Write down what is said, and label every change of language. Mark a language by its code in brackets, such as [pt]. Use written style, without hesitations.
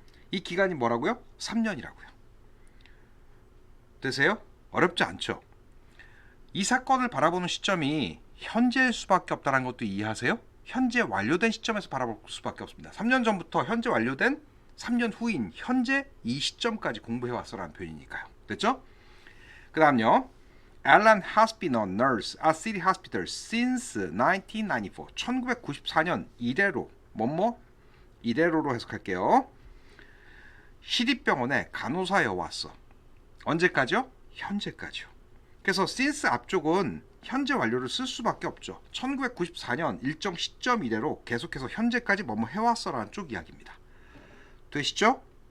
[ko] 이 기간이 뭐라고요? 3년이라고요. 되세요? 어렵지 않죠? 이 사건을 바라보는 시점이 현재일 수밖에 없다는 것도 이해하세요? 현재 완료된 시점에서 바라볼 수밖에 없습니다. 3년 전부터 현재 완료된 3년 후인 현재 이 시점까지 공부해왔어라는 표현이니까요. 됐죠? 그 다음요. [en] Alan has been a nurse at City Hospital since 1994. [ko] 1994년 이래로 뭐뭐 이래로로 해석할게요. 시립병원에 간호사여 왔어. 언제까지요? 현재까지요. 그래서 since 앞쪽은 현재 완료를 쓸 수밖에 없죠. 1994년 일정 시점 이래로 계속해서 현재까지 뭐뭐 해왔어라는 쪽 이야기입니다. 되시죠?